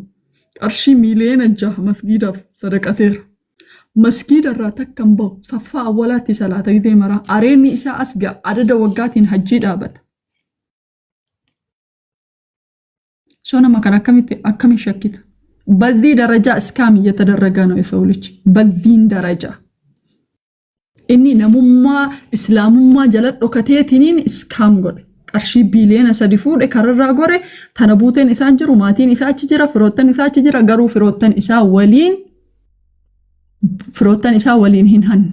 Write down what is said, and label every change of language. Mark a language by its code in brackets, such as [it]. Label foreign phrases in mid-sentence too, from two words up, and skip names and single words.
[om] Qarshii miliyoona 6 masgiidaaf sadaqateera. Masgiida irraa takka hin bahu saffaa awwalaatti salaata gitee mara areenni isaa as ga'a adada waggaatiin hajjii dhaabata. So nama kan akkamiin shakkita? Badii darajaa iskaamii [am] እየተደረገ ነው የሰው ልጅ [om] baddiin darajaa. Inni namummaa islaamummaa jala dhokateetiniin iskaam godhe. Qarshii biliyoona 3 fuudhe kararraa gore tana buuteen isaan jiru maatiin isaa achi jira firoottan isaa achi jira garuu firoottan isaa waliin hin hanne.